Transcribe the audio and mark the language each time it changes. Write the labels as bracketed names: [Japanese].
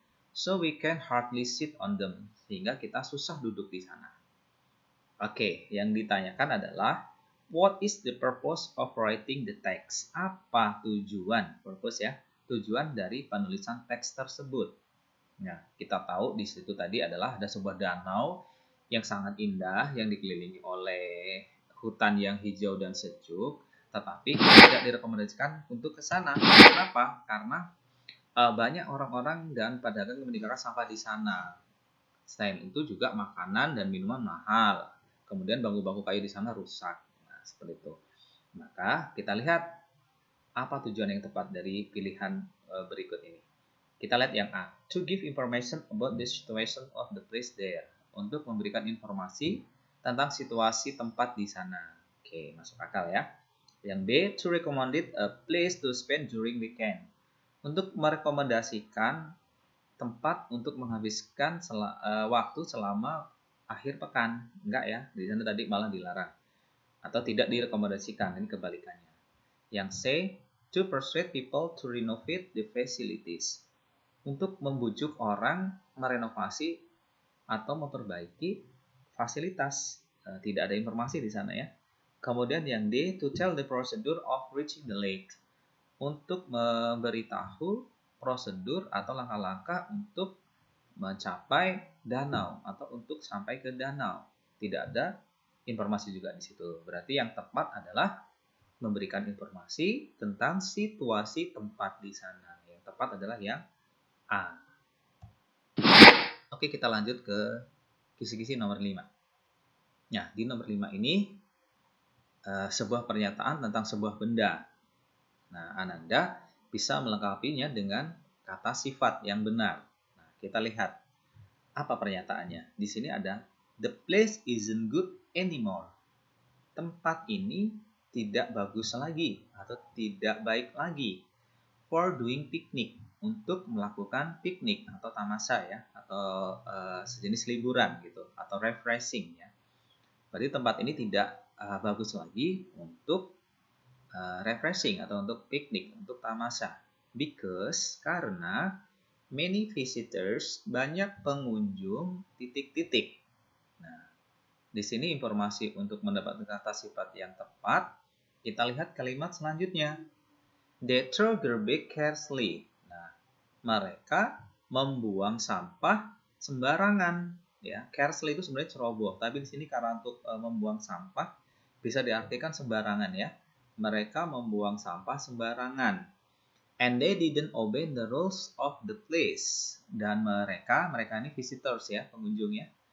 [English] So we can hardly sit on them. [Indonesian] Sehingga kita susah duduk di sana. [English] Oke, yang ditanyakan adalah what is the purpose of writing the text? [Indonesian] Apa tujuan? Purpose ya, tujuan dari penulisan teks tersebut. Nah, kita tahu di situ tadi adalah ada sebuah danau yang sangat indah yang dikelilingi oleh hutan yang hijau dan sejuk, tetapi tidak direkomendasikan untuk ke sana. Kenapa? Karena banyak orang-orang dan pedagang yang meninggalkan sampah di sana. Selain itu juga makanan dan minuman mahal. Kemudian bangku-bangku kayu di sana rusak. Seperti itu. Maka kita lihat apa tujuan yang tepat dari pilihan berikut ini. Kita lihat yang A. [English] To give information about the situation of the place there. [Indonesian] Untuk memberikan informasi tentang situasi tempat di sana. Oke, masuk akal ya. Yang B. [English] To recommend a place to spend during weekend. [Indonesian] Untuk merekomendasikan tempat untuk menghabiskan waktu selama akhir pekan. Enggak ya, di sana tadi malah dilarang. Atau tidak direkomendasikan, ini kebalikannya. [English] Yang C, to persuade people to renovate the facilities. [Indonesian] Untuk membujuk orang merenovasi atau memperbaiki fasilitas. Tidak ada informasi di sana ya. Kemudian yang D, to tell the procedure of reaching the lake. Untuk memberitahu prosedur atau langkah-langkah untuk mencapai danau atau untuk sampai ke danau. Tidak ada informasi juga di situ. Berarti yang tepat adalah memberikan informasi tentang situasi tempat di sana. Yang tepat adalah yang A. Oke, kita lanjut ke kisi-kisi nomor 5. Nah, di nomor 5 ini sebuah pernyataan tentang sebuah benda. Nah, Ananda bisa melengkapinya dengan kata sifat yang benar. Nah, kita lihat apa pernyataannya. [English] Di sini ada the place isn't good anymore. [Indonesian] Tempat ini tidak bagus lagi atau tidak baik lagi for doing picnic, untuk melakukan piknik atau tamasya ya, atau sejenis liburan gitu, atau refreshing ya. Berarti tempat ini tidak bagus lagi untuk refreshing atau untuk piknik, untuk tamasya. Because, karena many visitors, banyak pengunjung titik-titik. Nah, di sini informasi untuk mendapatkan kata sifat yang tepat, kita lihat kalimat selanjutnya. [English] They throw garbage carelessly. [Indonesian] Nah, mereka membuang sampah sembarangan. Ya, carelessly itu sebenarnya ceroboh, tapi di sini karena untuk membuang sampah bisa diartikan sembarangan ya. Mereka membuang sampah sembarangan. And they didn't obey the rules of the place. Dan mereka ini visitors ya, pengunjung ya.